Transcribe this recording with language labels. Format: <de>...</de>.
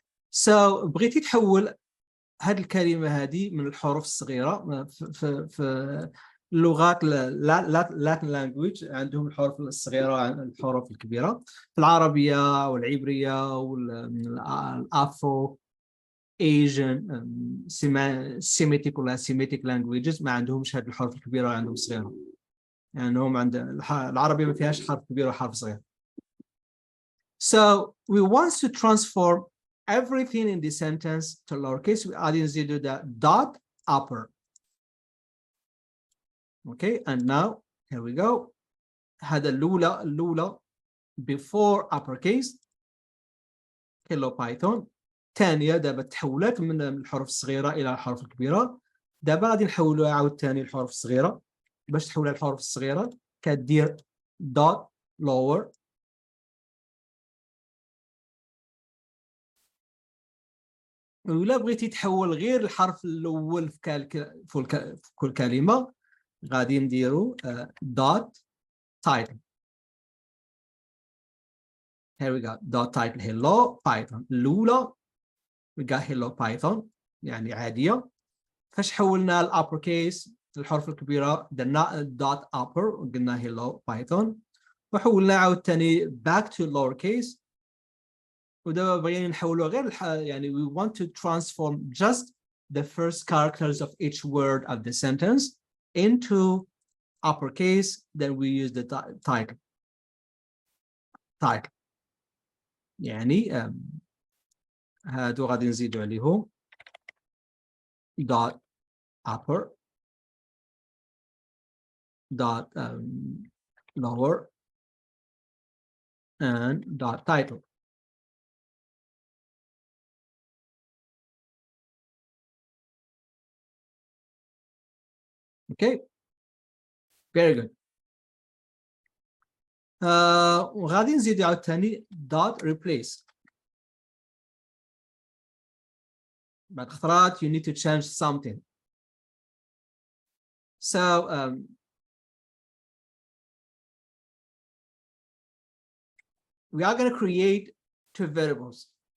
<ar>So بغيتي تحول هذه الكلمة هذه من الحروف الصغيرة في اللغات Latin language عندهم الحروف الصغيرة الحروف الكبيرة في العربية والعبرية والأفرو Asian Semitic ولا Semitic languages ما عندهمش هذه الحروف الكبيرة وعندهم صغيرة. يعني هم عند العربي ما فيهاش حرف كبير وحرف صغير.</ar> <en>So we want to transform everything in this sentence to lowercase. We add in the dot upper. Okay, and now here we go.</en> <ar>هذا الأولى</ar> <en>before uppercase. Hello Python.</en> <ar>ثانية دابا تحولت من الحروف الصغيرة إلى الحروف الكبيرة. دابا غادي نحولوها عاود ثاني الحروف الصغيرة. باش تحولها الحروف الصغيرة كدير dot lower. ولا بغيتي تحول غير الحرف الأول في كل كلمة غادي نديرو dot title.</ar> <en>Here we go. Dot title hello Python.</en> <ar>الأولى</ar> <en>we got</en> <ar>hello Python يعني عادية. فاش حولنا الأبر كيس الحروف الكبيرة درنا dot upper وقلنا hello Python. وحولنا عاود تاني</ar> <en>back to lower case.</en> <ar>ودابا بغينا نحولوا غير يعني</ar> <en>we want to transform just the first characters of each word of the sentence into uppercase. Then we use the title.</en> <ar>يعني هادو غادي نزيدوا عليهم dot upper dot lower and dot title.</ar> <en>Okay, very good.</en> <ar>وغادي نزيد عاود ثاني dot replace. بعد خطرات</ar> <en>you need to change something. So we are going to create two variables.</en>